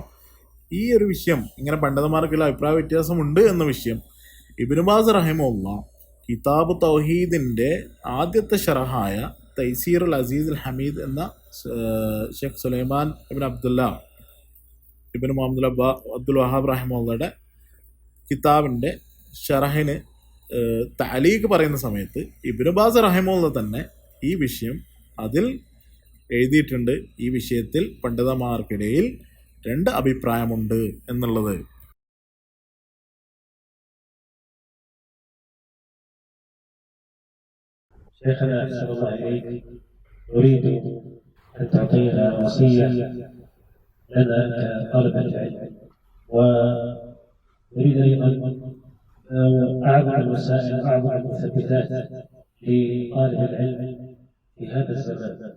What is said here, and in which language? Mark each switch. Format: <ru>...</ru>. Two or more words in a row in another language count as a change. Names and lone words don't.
<ml>ഈ ഒരു വിഷയം, ഇങ്ങനെ പണ്ഡിതന്മാർക്കിടയിൽ അഭിപ്രായ വ്യത്യാസമുണ്ട് എന്ന വിഷയം ഇബ്നു ബാസ് റഹിമഹുല്ലാഹ് കിതാബ് തൗഹീദിൻ്റെ ആദ്യത്തെ ഷറഹായ തൈസീർ അൽ അസീസ് അൽ ഹമീദ് എന്ന ഷെയ്ഖ് സുലൈമാൻ ഇബ്ൻ അബ്ദുല്ല ഇബ്ൻ മുഹമ്മദ് അബ്ദുൽ വഹാബ് റഹിമഹുള്ളയുടെ കിതാബിൻ്റെ ഷറഹിന് തഅലീഖ് പറയുന്ന സമയത്ത് ഇബ്നു ബാസ് റഹിമഹുള്ള തന്നെ ഈ വിഷയം അതിൽ എഴുതിയിട്ടുണ്ട്. ഈ വിഷയത്തിൽ പണ്ഡിതന്മാർക്കിടയിൽ 2 അഭിപ്രായമുണ്ട് എന്നുള്ളത്.</ml> <ar>شيخنا أحسن الله إليك، نريد أن تعطينا وصية لنا كطلبة العلم، ونريد أيضا أعظم الوسائل أعظم المثبتات لطالب العلم في هذا الزمان.</ar>